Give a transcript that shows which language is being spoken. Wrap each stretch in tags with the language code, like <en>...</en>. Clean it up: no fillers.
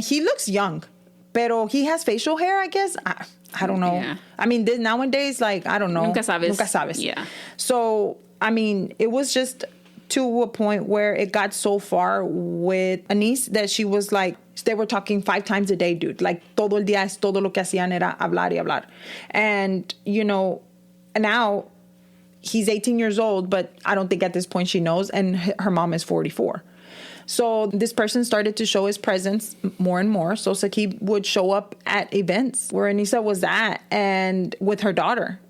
<en>He looks young,</en> <es>pero</es> <en>he has facial hair, I guess. I don't know. Yeah. I mean, nowadays, like, I don't know.</en> <es>Nunca sabes.</es> <en>Yeah. So, I mean, it was just to a point where it got so far with Anise that she was like, they were talking 5 times a day, dude. Like,</en> <es>todo el día, todo lo que hacían era hablar y hablar.</es> <en>And, you know, now he's 18 years old, but I don't think at this point she knows. And her mom is 44. So this person started to show his presence more and more. So Saqib would show up at events where Anissa was at, and with her daughter.</en>